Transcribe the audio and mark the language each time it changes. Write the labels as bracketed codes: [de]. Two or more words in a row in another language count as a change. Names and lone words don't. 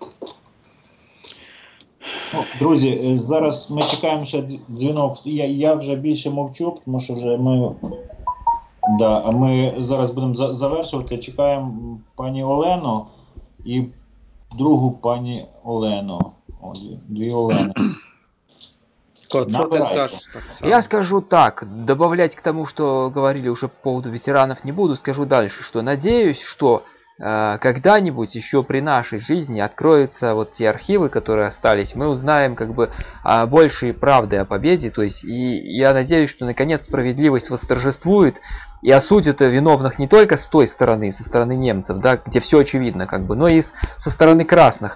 [uk] Друзі, зараз ми чекаємо ще дзвінок. Я вже більше мовчу, тому що вже ми зараз будемо завершувати. Чекаємо пані Олену і другу пані Олену. Дві Олени. [ru] Что ты скажешь? Я скажу так, добавлять к тому, что говорили уже по поводу ветеранов, не буду, скажу дальше, что надеюсь, что когда-нибудь еще при нашей жизни откроются вот те архивы, которые остались, мы узнаем как бы больше правды о победе, то есть и я надеюсь, что наконец справедливость восторжествует, и осудят виновных не только с той стороны, со стороны немцев, да, где все очевидно, как бы, но и со стороны красных.